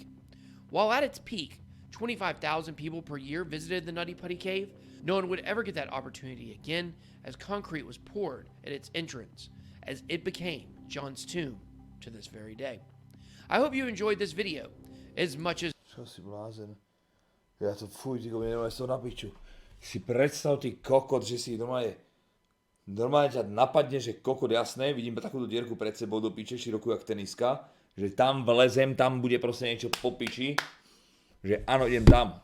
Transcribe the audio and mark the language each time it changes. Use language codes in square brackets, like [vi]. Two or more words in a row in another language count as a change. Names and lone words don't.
[en] While at its peak, 25,000 people per year visited the Nutty Putty Cave, no one would ever get that opportunity again as concrete was poured at its entrance, as it became John's tomb to this very day. I hope you enjoyed this video as much as... [sk] Čo si blázen? Ja to fuj, ty nemám to na piču. Si predstav ty kokot, že si normálne ťa napadne, že kokot jasné, vidím takúto dierku pred sebou do piče, širokú jak teniska, že tam vlezem, tam bude proste niečo po piči, že áno, idem tam.